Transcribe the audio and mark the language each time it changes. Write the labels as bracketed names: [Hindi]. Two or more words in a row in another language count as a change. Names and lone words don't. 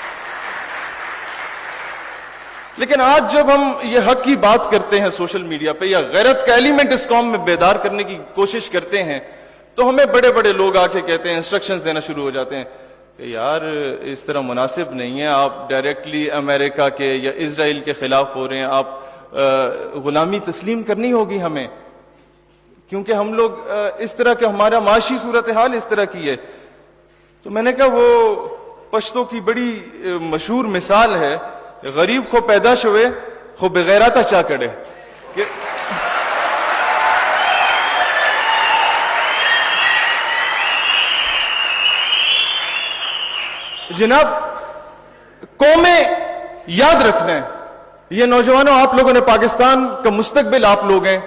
[Urdu] لیکن آج جب ہم یہ حق کی بات کرتے ہیں [English] social media [Urdu] پہ، یا غیرت کا ایلیمنٹ اس قوم میں بیدار کرنے کی کوشش کرتے ہیں، تو ہمیں بڑے بڑے لوگ آ کے کہتے ہیں، انسٹرکشنز دینا شروع ہو جاتے ہیں کہ یار اس طرح مناسب نہیں ہے، آپ ڈائریکٹلی امریکہ کے یا اسرائیل کے خلاف ہو رہے ہیں، آپ غلامی تسلیم کرنی ہوگی ہمیں، کیونکہ ہم لوگ اس طرح کہ ہمارا معاشی صورتحال اس طرح کی ہے. تو میں نے کہا وہ پشتوں کی بڑی مشہور مثال ہے، [Pashto] غریب کو پیداش ہوئے خو بغیرتا چا کڑے. [Urdu] جناب قومیں یاد رکھنا ہے، یہ نوجوانوں آپ لوگوں نے پاکستان کا مستقبل آپ لوگ ہیں.